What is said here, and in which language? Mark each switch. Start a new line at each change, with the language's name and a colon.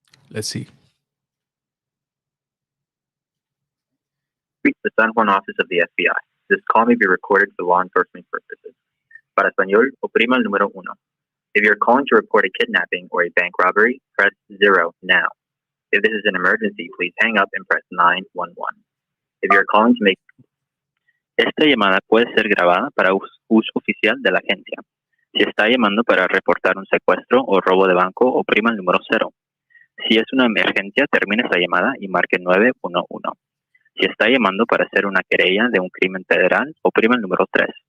English: Let's see. Reach the San Juan office of the FBI. This call may be recorded for law enforcement purposes.
Spanish: Para español, oprima el número 1.
English: If you're calling to report a kidnapping or a bank robbery, press 0 now. If this is an emergency, please hang up and press 911. If you're calling to make...
Spanish: Esta llamada puede ser grabada para uso oficial de la agencia. Si está llamando para reportar un secuestro o robo de banco, oprima el número 0. Si es una emergencia, termine esa llamada y marque 911. Si está llamando para hacer una querella de un crimen federal, oprima el número 3.